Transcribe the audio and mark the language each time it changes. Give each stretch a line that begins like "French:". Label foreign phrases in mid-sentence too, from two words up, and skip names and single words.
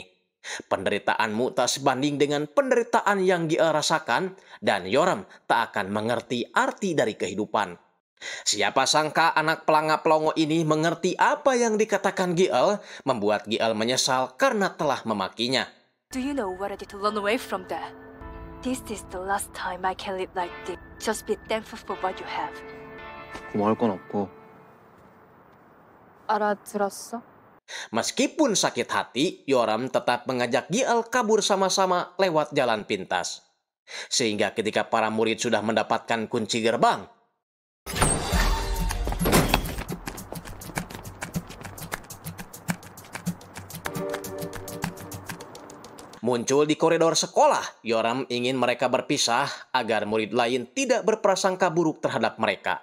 Indonesian: Penderitaanmu tak sebanding dengan penderitaan yang Giel rasakan dan Yoram tak akan mengerti arti dari kehidupan. Siapa sangka anak pelanga-pelongo ini mengerti apa yang dikatakan Giel, membuat Giel menyesal karena telah memakinya.
English: Do you know what I did to run away from that? This is the last time I can live like this. Just be thankful for what you have.
Korean: 고마울 건 없고. 알아들었어?
Indonesian: Meskipun sakit hati, Yoram tetap mengajak Giel kabur sama-sama lewat jalan pintas. Sehingga ketika para murid sudah mendapatkan kunci gerbang, muncul di koridor sekolah, Yoram ingin mereka berpisah agar murid lain tidak berprasangka buruk terhadap mereka.